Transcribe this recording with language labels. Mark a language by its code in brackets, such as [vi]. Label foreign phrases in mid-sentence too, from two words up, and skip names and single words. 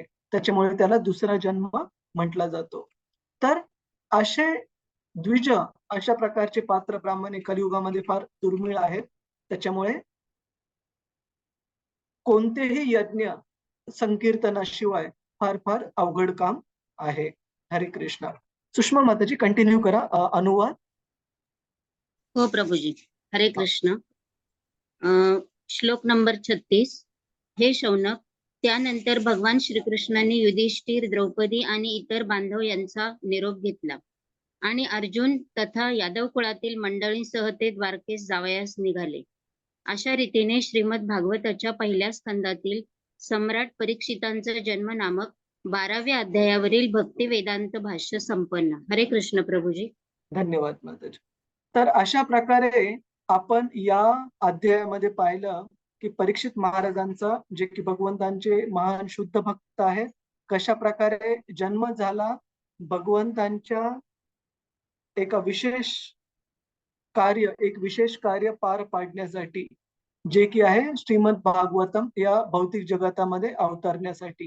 [mr] त्याच्यामुळे त्याला दुसरा जन्म म्हटला जातो. तर असे द्विज, अशा प्रकारचे पात्र ब्राह्मण कलियुगामध्ये फार दुर्मिळ आहेत. त्याच्यामुळे कोणतेही यज्ञ संकीर्तनाशिवाय फार फार अवघड काम आहे. हरे कृष्ण. सुषमा माताजी कंटिन्यू करा अनुवाद. हो प्रभूजी. हरे कृष्ण. श्लोक नंबर 36. हे शौनक, त्यानंतर भगवान श्रीकृष्णांनी युधिष्ठिर, द्रौपदी आणि इतर बांधव यांचा निरोप घेतला आणि अर्जुन तथा यादव कुळातील मंडळींसह ते द्वारकेस जावयास निघाले. अशा रीतीने श्रीमद भागवताच्या पहिल्या स्कंदातील सम्राट परीक्षितांचा जन्म नामक 12व्या अध्यायावरील भक्ती वेदांत भाष्य संपन्न. हरे कृष्ण प्रभूजी. धन्यवाद माताजी. तर अशा प्रकारे आपण या अध्यायामध्ये पाहिलं की परीक्षित महाराजांचा, जे की भगवंतांचे महान शुद्ध भक्त आहेत, कशा प्रकारे जन्म झाला भगवंतांच्या एक विशेष कार्य पार पाडण्यासाठी, जे की आहे श्रीमद भागवतम या भौतिक जगतामध्ये अवतरण्यासाठी.